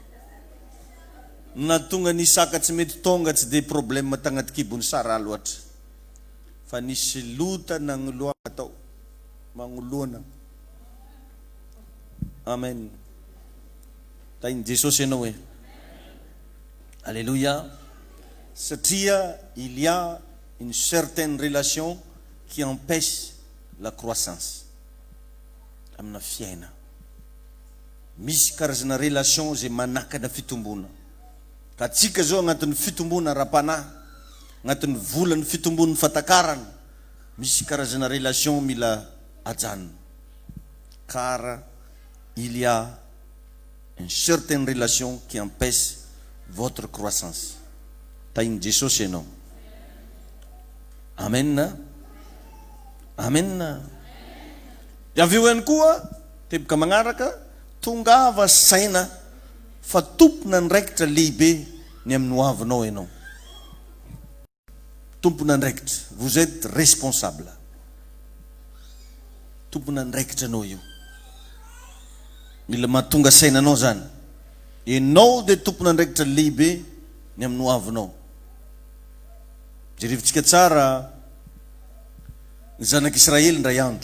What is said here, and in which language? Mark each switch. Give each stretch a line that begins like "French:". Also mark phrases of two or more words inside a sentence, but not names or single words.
Malagasy: Na tonga ny Isaka tsy mety tonga tsy dia problème tagnaty kibony Sara loatra. Fa nisy lota nagnoloana tao. Magnoloana. Amen. Tainy Jesosy ianao e. Alléluia.
French: Satria il y a une certaine relation qui empêche la croissance.
Malagasy: Amina fiaina. Misy karazana relation zay manakana fitombona. Ka tsika zao agnatin'ny fitombona ra-panahy, agnatin'ny volan'ny fitombon'ny fatakarana, misy karazana relation mila ajanona.
French: Car il y a une certaine relation qui empêche votre croissance.
Malagasy: Tainy Jesosy ianao. Amen. Amen. Avy eo ihany koa teboka magnaraka, tongava saina fa tompona ndraikitra lehibe ny amin'ny hoavinao ianao. Tompona ndraikitra.
French: Vous êtes responsable.
Malagasy: Tompona ndraikitra anao io. Mila mahatonga sainanao zany. Ianao dia tompona ndraikitra lehibe ny amin'ny hoavinao. Jerevitsika tsara ny zanak'Israely ndray andro.